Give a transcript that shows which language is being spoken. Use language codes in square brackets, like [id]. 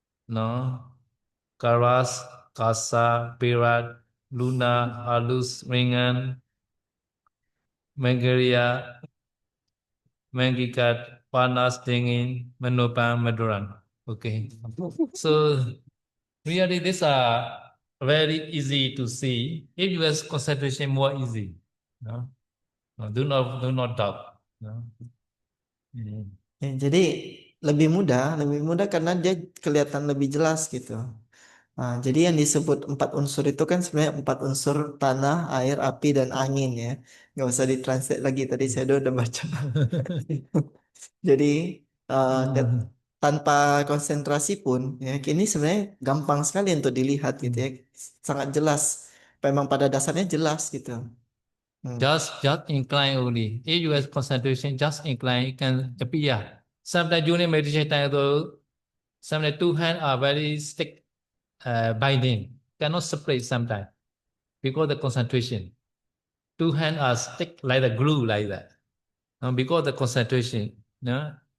[id] No, Karas, Kasa, Pirat, Luna, Alus, Ringan, Mangaria, Mangikat, Panas, Dingin, Manopan, Maduran. Okay. [en] So really these are very easy to see. If you have concentration more easy. No? No, do not doubt. No? [id] Ya, jadi lebih mudah karena dia kelihatan lebih jelas gitu. Nah, jadi yang disebut 4 unsur itu kan sebenarnya 4 unsur tanah, air, api, dan angin ya. Nggak usah ditranslate lagi, tadi saya udah baca. Jadi tanpa konsentrasi pun ya ini sebenarnya gampang sekali untuk dilihat gitu ya, sangat jelas. Memang pada dasarnya jelas gitu. Hmm. [en] Just incline only. If you have concentration, just incline, it can appear. Sometimes during meditation time, though, sometimes two hands are very stick binding, cannot separate sometimes because the concentration. Two hands are stick like the glue like that. Because the concentration. No?